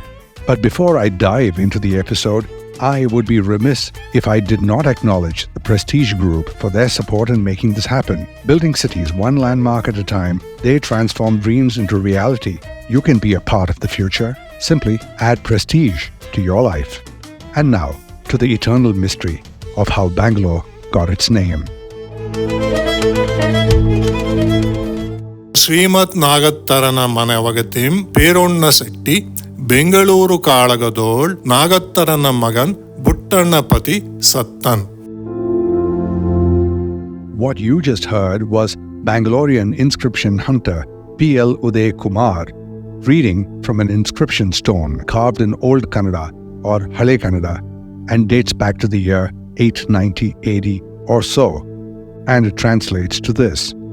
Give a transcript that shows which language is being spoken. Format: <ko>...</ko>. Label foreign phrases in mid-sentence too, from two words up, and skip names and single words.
<en>But before I dive into the episode, I would be remiss if I did not acknowledge the Prestige Group for their support in making this happen. Building cities one landmark at a time, they transform dreams into reality. You can be a part of the future. Simply add prestige to your life. And now, to the eternal mystery of how Bangalore got its name.</en> <kn>ಶ್ರೀಮತ್ ನಾಗತ್ತರನ ಮನೆವಗತಿಂ ಪೇರೊಣ್ಣ ಶೆಟ್ಟಿ ಬೆಂಗಳೂರು ಕಾಳಗದೋಳ್ ನಾಗತ್ತರನ ಮಗನ್ ಬುಟ್ಟಣ್ಣ ಪತಿ ಸತ್ತನ್.</kn> <en>What you just heard was Bangalorean inscription hunter PL Udaya Kumar reading from an inscription stone carved in Old Kannada or Hale Kannada and dates back to the year 890 AD or so, and it translates to this.</en>